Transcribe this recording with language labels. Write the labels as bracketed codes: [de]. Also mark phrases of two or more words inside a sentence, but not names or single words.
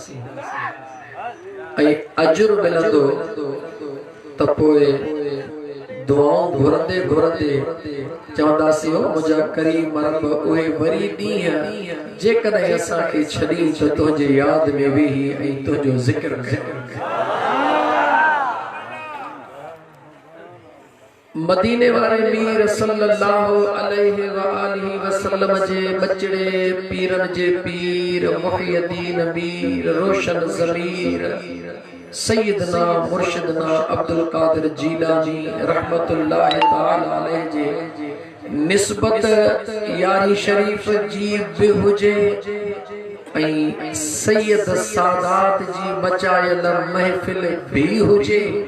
[sd] ऐं अजुर मिलंदो त पोइ दुआऊं घुरंदे घुरंदे चवंदासीं ओ मुंहिंजा करीम रब उहे वरी ॾींहं जेकॾहिं असांखे छॾी त तुंहिंजे यादि में वेही ऐं तुंहिंजो ज़िक्र कयूं। मदीने वारे मीर [ar] صلى الله عليه و آله وسلم [sd] जे बचड़े पीरन जे पीर मुहियद्दीन मीर रोशन ज़मीर सैयदना मुर्शिदना अब्दुल कादिर जीलानी [ar] رحمة الله تعالى عليه [sd] जे निस्बत यारी शरीफ जी बि हुजे ऐं सैयद सादात जी मचायल महफिल भी हुजे।